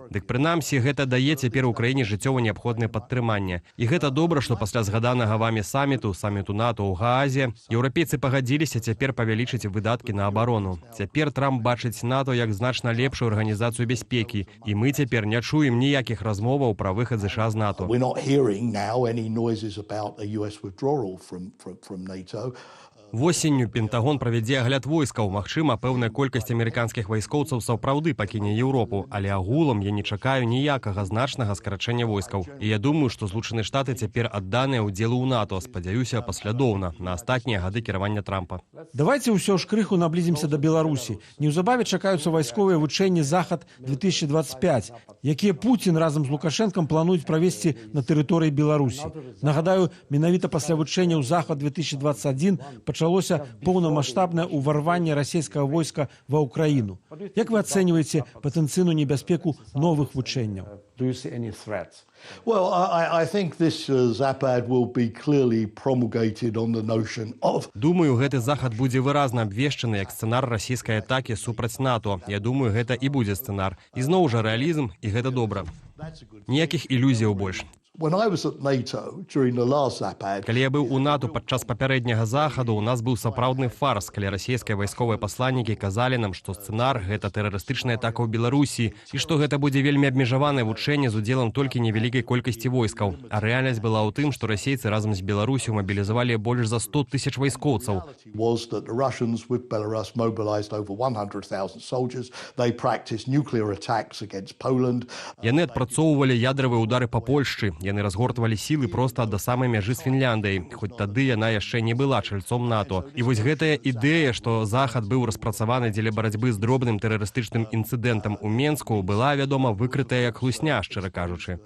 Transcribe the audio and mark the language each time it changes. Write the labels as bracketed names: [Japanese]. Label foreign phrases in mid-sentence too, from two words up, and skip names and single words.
[Belarusian] Дык прынамсі гэта дае цяпер Украіне жыццёва неабходнае падтрыманне. І гэта добра, што пасля згаданага вамі саміту НАТО ў Гаазе, еўрапейцы пагадзіліся цяпер павялічыць выдаткі на абарону. Цяпер Трамп бачыць НАТО як значна лепшую арганізацыю бяспекі, і мы цяпер не чуем ніякіх размоваў пра выхад ЗША з НАТО. [English] We're not hearing now any noises about a US withdrawal from NATO. [Belarusian] Восенню Пентагон правядзе агляд войскаў. Магчыма, пэўная колькасць амерыканскіх вайскоўцаў сапраўды пакіне Еўропу, але агулам я не чакаю ніякага значнага скарачэння войскаў. І я думаю, што Злучаныя Штаты цяпер адданыя ўдзелу ў НАТО, спадзяюся, паслядоўна на астатнія гады кіравання Трампа. Давайте ўсё ж крыху наблізімся да Беларусі. Неўзабаве чакаюцца вайсковыя вучэнні «Захад-2025», якія Пуцін разам з Лукашэнкам плануюць правесці на тэрыторыі Беларусі. Нагадаю, менавіта пасля вучэнняў «Захад-2021» пачалося поўнамаштабнае ўварванне расійскага войска ва ўкраіну. Як вы ацэньваеце патэнцыйную небяспеку новых вучэнняў? [English] Well, I think this Zapad will be clearly promulgated on the notion of... [Belarusian] Думаю, гэты захад будзе выразна абвешчаны як сцэнар расійскай атакі супраць НАТО. Я думаю, гэта і будзе сцэнар. І зноў жа рэалізм, і гэта добра. Ніякіх ілюзіяў больш. [English] When I was at NATO during the last Zapad... [Belarusian] Калі я быў у НАТО падчас папярэдняга захаду, у нас быў сапраўдны фарс, калі расійскія вайсковыя пасланнікі казалі нам, што сцэнар – гэта тэрарыстычная атака ў Беларусі і што гэта будзе вельмі абмежаванае вучэнне з удзелам толькі невялікай колькасці войскаў. А рэальнасць была ў тым, што расейцы разам з Беларусю мабілізавалі больш за 100 000 вайскоўцаў. [English] Was that the Russians with Belarus mobilized over 100,000 soldiers. They practiced nuclear attacks against Poland. [Belarusian] Яны адпрацоўвалі ядравыя ўдары па Польшчы. Яны разгортвалі сілы проста да самай мяжы з Фінляндыяй, хоць тады яна яшчэ не была чальцом НАТО. І вось гэтая ідэя, што захад быў распрацаваны дзеля барацьбы з дробным тэрарыстычным інцыдэнтам у Менску, была, вядома, выкрытая як хлусня, шчыра кажучы.